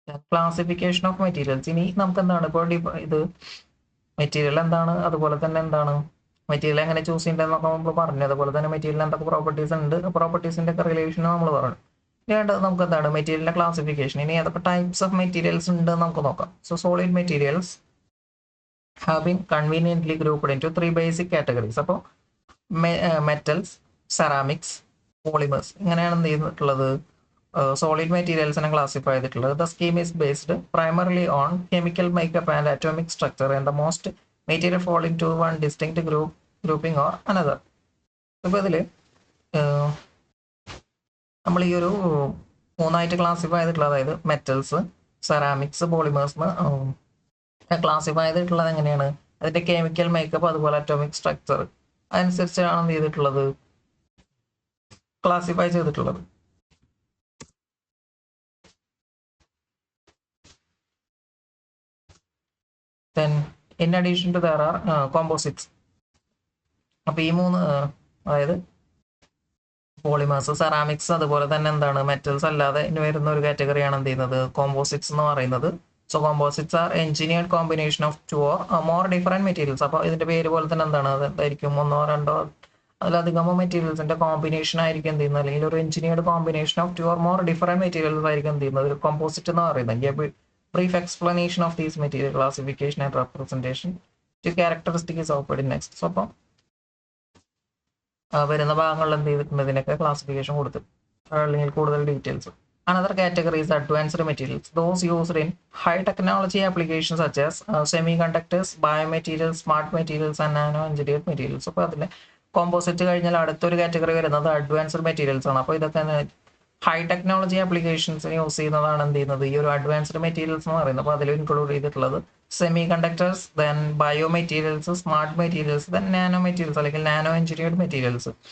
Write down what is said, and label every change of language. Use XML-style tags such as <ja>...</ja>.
<ml>Classification of materials. ഇനി നമുക്ക് എന്താണ് ഇപ്പോൾ ഇത് മെറ്റീരിയൽ എന്താണ്, അതുപോലെ തന്നെ എന്താണ് മെറ്റീരിയൽ എങ്ങനെ ചൂസ് ചെയ്യേണ്ടതെന്നൊക്കെ നമ്മൾ പറഞ്ഞു. അതുപോലെ തന്നെ മെറ്റീരിയൽ എന്തൊക്കെ പ്രോപ്പർട്ടീസ് ഉണ്ട്, പ്രോപ്പർട്ടീസിന്റെ ഒക്കെ റിലേഷൻ നമ്മൾ പറഞ്ഞു. വേണ്ടത് നമുക്ക് എന്താണ് മെറ്റീരിയലിന്റെ ക്ലാസിഫിക്കേഷൻ. ഇനി ഏതൊക്കെ ടൈപ്സ് ഓഫ് മെറ്റീരിയൽസ് ഉണ്ട് നമുക്ക് നോക്കാം.</ml> <en>So solid materials have been conveniently grouped into 3 basic categories.</en> <ml>അപ്പോൾ മെറ്റൽസ്, സെറാമിക്സ്, പോളിമേഴ്സ്, ഇങ്ങനെയാണ് എന്ത് ചെയ്തിട്ടുള്ളത് സോളിഡ് മെറ്റീരിയൽസിനെ ക്ലാസിഫൈ ചെയ്തിട്ടുള്ളത്.</ml> <en>The scheme is based primarily on chemical makeup and atomic structure and the most material fall into one distinct grouping or another.</en> <ml>ഇപ്പോൾ ഇതിൽ നമ്മൾ ഈ ഒരു 3 ക്ലാസിഫൈ ചെയ്തിട്ടുള്ളത്, അതായത് മെറ്റൽസ്, സെറാമിക്സ്, പോളിമേഴ്സ് ക്ലാസിഫൈ ചെയ്തിട്ടുള്ളത് എങ്ങനെയാണ്, അതിന്റെ കെമിക്കൽ മേക്കപ്പ് അതുപോലെ അറ്റോമിക് സ്ട്രക്ചർ അതനുസരിച്ചാണ് എന്ത് ചെയ്തിട്ടുള്ളത് ക്ലാസിഫൈ ചെയ്തിട്ടുള്ളത്.</ml> <en>Then in addition to there are composites.</en> <ml>അപ്പോൾ ഈ 3 അതായത് പോളിമേഴ്സ്, സെറാമിക്സ്, അതുപോലെ തന്നെ എന്താണ് മെറ്റൽസ് അല്ലാതെ ഇനി വരുന്ന ഒരു കാറ്റഗറിയാണ് എന്ത് ചെയ്യുന്നത് കോമ്പോസിറ്റ്സ് എന്ന് പറയുന്നത്.</ml> <en>So composites are engineered combination of 2 or more different materials.</en> <ml>അപ്പോൾ ഇതിന്റെ പേര് പോലെ തന്നെ എന്താണ്, അതായിരിക്കും 1 or 2 അതിലധികമോ മെറ്റീരിയൽസിന്റെ കോമ്പിനേഷൻ ആയിരിക്കും എന്ത് ചെയ്യുന്നത്, അല്ലെങ്കിൽ ഒരു</ml> <en>engineered combination of 2 or more different materials</en> <ml>ആയിരിക്കും എന്ത് ചെയ്യുന്നത് ഒരു കോമ്പോസിറ്റ് എന്ന് പറയുന്നത്.</ml> <en>Brief explanation of these material classification and representation to characteristic is offered next.</en> <ml>So അപ്പം വരുന്ന ഭാഗങ്ങളിൽ എന്ത് ചെയ്തിട്ടുണ്ട് ഇതിനൊക്കെ ക്ലാസിഫിക്കേഷൻ കൊടുത്തു, അല്ലെങ്കിൽ കൂടുതൽ details.</ml> <en>Another category is advanced materials, those used in high technology applications such as semiconductors, biomaterials, smart materials and nano engineered materials.</en> <ml>അപ്പോൾ അതിൽ കോമ്പോസിറ്റ് കഴിഞ്ഞാൽ അടുത്തൊരു കാറ്റഗറി വരുന്നത് അഡ്വാൻസ്ഡ് മെറ്റീരിയൽസ് ആണ്. അപ്പോൾ ഇതൊക്കെ ഹൈ ടെക്നോളജി ആപ്ലിക്കേഷൻസിന് യൂസ് ചെയ്യുന്നതാണ് എന്ത് ചെയ്യുന്നത് ഈ ഒരു അഡ്വാൻസ്ഡ് മെറ്റീരിയൽസ് എന്ന് പറയുന്നത്. അപ്പോൾ അതിൽ ഇൻക്ലൂഡ് ചെയ്തിട്ടുള്ളത് semi conductors, then bio materials, smart materials, then nano materials അല്ലെങ്കിൽ നാനോ എഞ്ചിനീയർഡ് മെറ്റീരിയൽസ്.</ml>